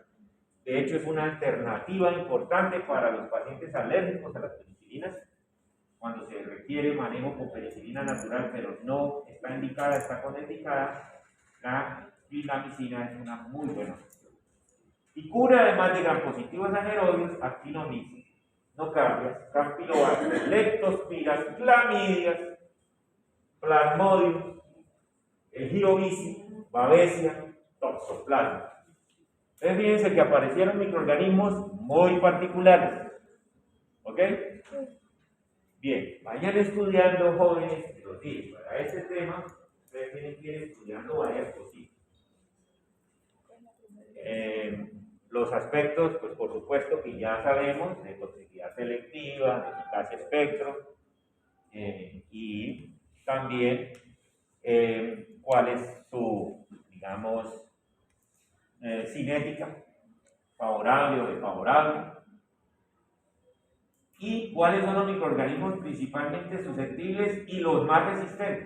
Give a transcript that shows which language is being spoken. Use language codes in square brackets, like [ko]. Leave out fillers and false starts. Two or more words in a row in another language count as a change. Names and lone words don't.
[es] De hecho, es una alternativa importante para los pacientes alérgicos a las penicilinas, cuando se requiere manejo con penicilina natural, pero no está indicada, está contraindicada. La clindamicina es una muy buena opción. Y cura, además de gram positivos anaerobios, actinomyces, nocardias, campylobacter, leptospiras, clamidias, plasmodium, el girovicis, babesia, toxoplasma. Entonces fíjense que aparecieron microorganismos muy particulares. ¿Ok? Bien, vayan estudiando, jóvenes, los días. Para este tema, ustedes tienen que ir estudiando varias cositas. Los aspectos, pues por supuesto que ya sabemos, de toxicidad selectiva, de eficacia espectro, y también cuál es su, digamos, cinética, favorable o desfavorable, y cuáles son los microorganismos principalmente susceptibles y los más resistentes.